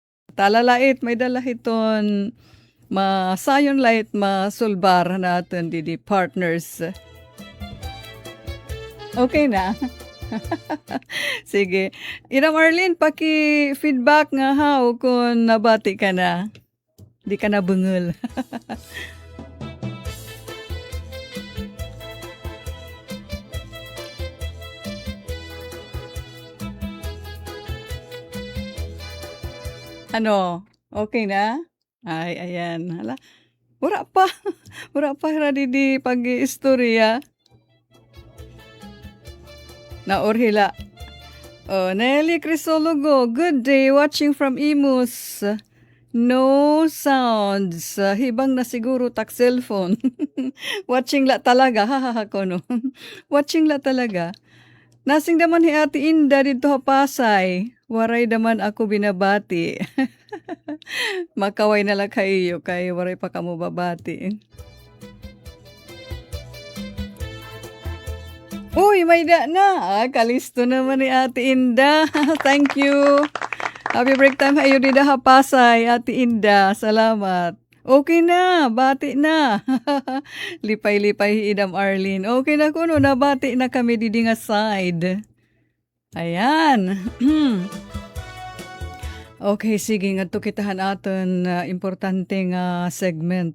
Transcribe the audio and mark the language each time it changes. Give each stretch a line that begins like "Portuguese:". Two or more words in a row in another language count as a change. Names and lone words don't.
Waray: Talalait may dalahiton masayon lait masulbar natin di partners. Okay na? Sige. Ina Marlene, paki-feedback nga
English: how kung
Waray: nabati ka na. Di ka na bungol. Ano? Okay na? Ay, ayan. Hala, wala pa. Wala pa radi di pag-istorya. Naorhila.
English: Oh, Nelly Crisologo, good day watching from Imus. No sounds.
Waray: Hibang na siguro tak cellphone. Watching la talaga. Hahaha ko no. Watching la talaga. Nasing daman hi Ate Inda dito ha Pasay. Waray daman ako binabati. Makaway na lang kayo kay waray pa kamo babati. Uy, may da na. Kalisto naman ni Ate Inda. Thank you.
English: Happy break time
Waray: hayo dida ha Pasay, Ate Inda. Salamat. Okay na, bati na. Lipay-lipay idam Arlene. Okay na kuno, nabati na kami didi nga side. Ayan. Okay, sige nga to kitahan aton importante nga segment.